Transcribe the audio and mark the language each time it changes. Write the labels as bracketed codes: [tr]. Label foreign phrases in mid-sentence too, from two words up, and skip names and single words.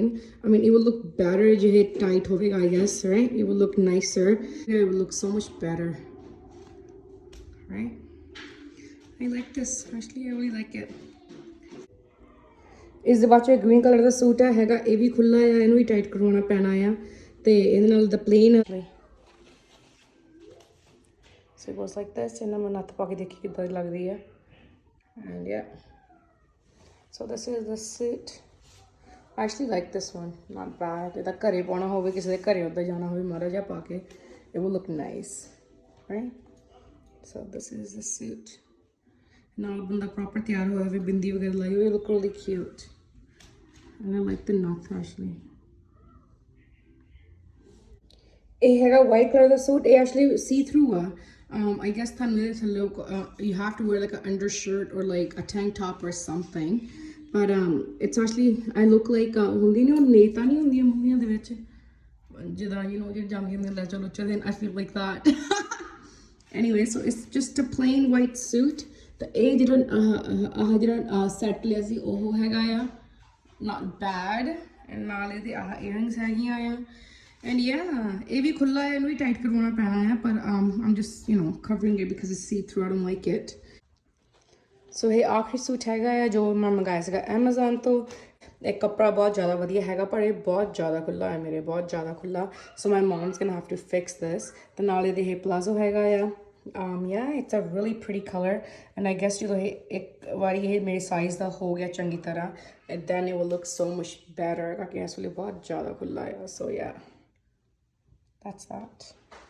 [en] I mean, it will look better [pa] ਜੇ ਇਹ ਟਾਈਟ ਹੋਵੇਗਾ, [en] I guess, right? It will look nicer. It will look so much better, right? I like this. Actually, I really like it. [pa] ਇਸ ਦੇ ਬਾਅਦ ਚ [en] green color [pa] ਦਾ ਸੂਟ ਹੈਗਾ, ਇਹ ਵੀ ਖੁੱਲਾ ਆ, ਇਹਨੂੰ ਵੀ ਟਾਈਟ ਕਰਵਾਉਣਾ ਪੈਣਾ ਆ, ਤੇ ਇਹਦੇ ਨਾਲ ਦਾ ਪਲੇਨ [en] so it goes like this. [pa] ਇਹਨਾਂ ਮੈਂ ਨੱਥ ਪਾ ਕੇ ਦੇਖੀ ਕਿੱਦਾਂ ਦੀ ਲੱਗਦੀ ਹੈ, [en] and yeah. So this is the suit. I actually like this one, not bad. [pa] ਇਹਦਾ ਘਰੇ ਪਾਉਣਾ ਹੋਵੇ, ਕਿਸੇ ਦੇ ਘਰੇ ਉੱਧਰ ਜਾਣਾ ਹੋਵੇ, ਮਾੜਾ ਜਿਹਾ ਪਾ ਕੇ, [en] it will look nice, right? So this is the suit. [pa] ਨਾਲ ਬੰਦਾ proper ਤਿਆਰ ਹੋਇਆ ਹੋਵੇ, ਬਿੰਦੀ ਵਗੈਰਾ ਲਾਈ ਹੋਵੇ, [en] it look really cute. And I like the knot actually. [pa] ਇਹ ਹੈਗਾ [en] white color [pa] ਦਾ suit. [en] ਇਹ actually see through ਆ. I guess you have to wear like an undershirt or like a tank top or something, but it's actually, I look like [pa] ਹੁੰਦੀ ਨਹੀਂ, ਉਹ ਨੇਤਾ ਨਹੀਂ ਹੁੰਦੀਆਂ ਮੂਵੀਆਂ ਦੇ ਵਿੱਚ ਜਿੱਦਾਂ ਜੇ ਜਾਂਦੀਆਂ ਨੇ ਲੈ ਚਲੋ [en] then I feel like that. Anyway, so it's just a plain white suit. [pa] ਤੇ ਇਹ ਜਿਹੜਾ ਸੈਟ ਲਿਆ ਸੀ ਉਹ ਹੈਗਾ ਆ, [en] not bad. [pa] and ਨਾਲ ਇਹਦੇ earrings ਹੈਗੀਆਂ ਆ, [en] and yeah, [pa] ਇਹ ਵੀ ਖੁੱਲਾ ਹੈ, ਇਹਨੂੰ ਵੀ ਟਾਈਟ ਕਰਵਾਉਣਾ ਪੈਣਾ ਹੈ, ਪਰ [en] I'm just covering it because it's see through. I don't like it. [pa] So ਇਹ ਆਖਰੀ ਸੂਟ ਹੈਗਾ ਆ ਜੋ ਮੈਂ ਮੰਗਾਇਆ ਸੀਗਾ Amazon ਤੋਂ। ਇਹ ਕੱਪੜਾ ਬਹੁਤ ਜ਼ਿਆਦਾ ਵਧੀਆ ਹੈਗਾ, ਪਰ ਇਹ ਬਹੁਤ ਜ਼ਿਆਦਾ ਖੁੱਲਾ ਹੈ ਮੇਰੇ, ਬਹੁਤ ਜ਼ਿਆਦਾ ਖੁੱਲਾ। [en] So my mom's gonna have to fix this. [pa] ਤੇ ਨਾਲ ਇਹਦੇ ਇਹ ਪਲਾਜ਼ੋ ਹੈਗਾ ਆ। [en] Yeah, it's a really pretty color, and I guess [pa] ਜਦੋਂ ਇਹ ਇੱਕ ਵਾਰੀ ਇਹ ਮੇਰੇ ਸਾਈਜ਼ ਦਾ ਹੋ ਗਿਆ ਚੰਗੀ ਤਰ੍ਹਾਂ, [en] and then it will look so much better। [pa] ਕਿਉਂਕਿ ਇਸ ਵੇਲੇ ਬਹੁਤ ਜ਼ਿਆਦਾ ਖੁੱਲਾ ਆ। [en] So yeah, that's that.